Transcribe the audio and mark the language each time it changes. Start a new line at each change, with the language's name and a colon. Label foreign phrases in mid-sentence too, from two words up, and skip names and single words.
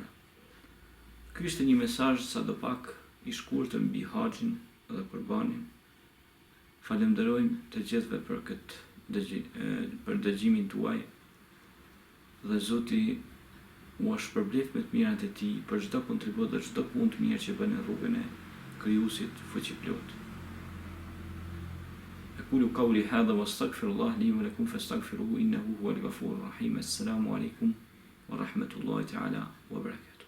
Albanian: Ky ishte një mesazh sadopak i shkurtër mbi haxhin dhe qurbanin. Falenderojmë të gjithëve për dëgjimin tuaj dhe Zoti u shpërblet me të mirat e tij për çdo kontribut dhe çdo punë të mirë që bën në rrugën e Krijuesit fuqiplot.
Arabic: أقول قولي هذا واستغفر الله لي ولكم فاستغفروه إنه هو الغفور الرحيم. السلام عليكم ورحمة الله تعالى وبركاته.